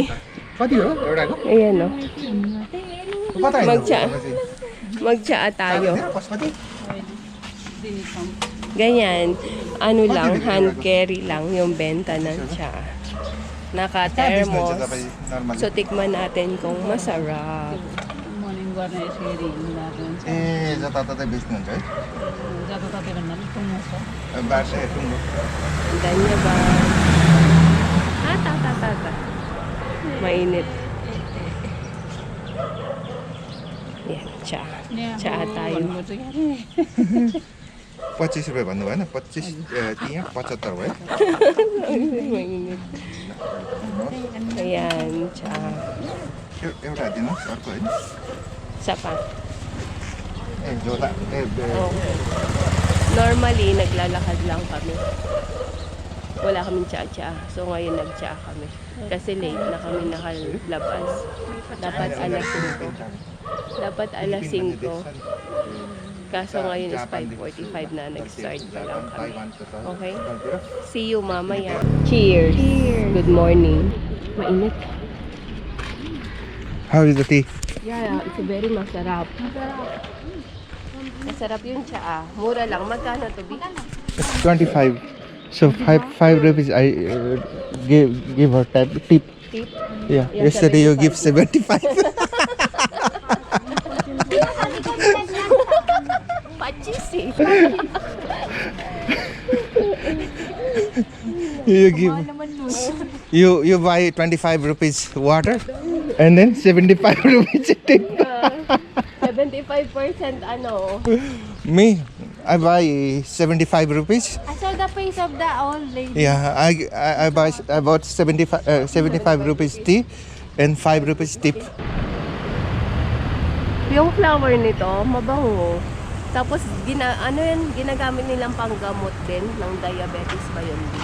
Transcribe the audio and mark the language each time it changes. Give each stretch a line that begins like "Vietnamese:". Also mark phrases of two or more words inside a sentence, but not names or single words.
Filipino: Ayan, no? Magtsaa tayo. Ganyan, ano lang, hand carry lang yung benta ng tsaa. Naka-thermos. So, tikman natin kung masarap.
Nepali: ए जताततै बेच्नुहुन्छ है जताततै भन्नाले टुङ्गो छ। बाटो टुङ्गो Dhanyabad. Ta.
Filipino: Mainit. Yan, tsaa. Tsaa tayo.
Nepali: 25 रुपियाँ भन्नु भएन 25 त्यहाँ 75 भयो
Filipino: Mainit. Ayan, tsaa.
Nepali: एउटा दिनुहोस् अर्को होइन
Filipino: Isa pa.
Nepali: झोला
Filipino: Okay. Normally, naglalakad lang kami. Wala kaming tsaa-tsaa. So, ngayon nag-tsaa kami. Kasi late na kami nakalabas. Dapat alas 5. Kaso ngayon is 5:45 na. Nag-start pa lang kami.
English: Okay? See you mamaya. Cheers! Good morning. Mainit. How is the tea? Yeah, it's very
Filipino: masarap. Masarap yung tsaa. Mura lang. Magkano to, Bi?
English: It's 25. So 5 rupees I give her tip. Tip? Yeah. Yesterday you give 75.
Nepali: Pachis eh.
English: You give you buy 25 rupees water and then 75 rupees tip.
Filipino: 75% ano.
English: Me, I buy 75 rupees. I saw the face of the old lady. Yeah, I bought 75 rupees tea and 5 rupees tip.
Filipino: Yung flower nito, mabango. Tapos ginagamit nilang panggamot din ng diabetes ba yun?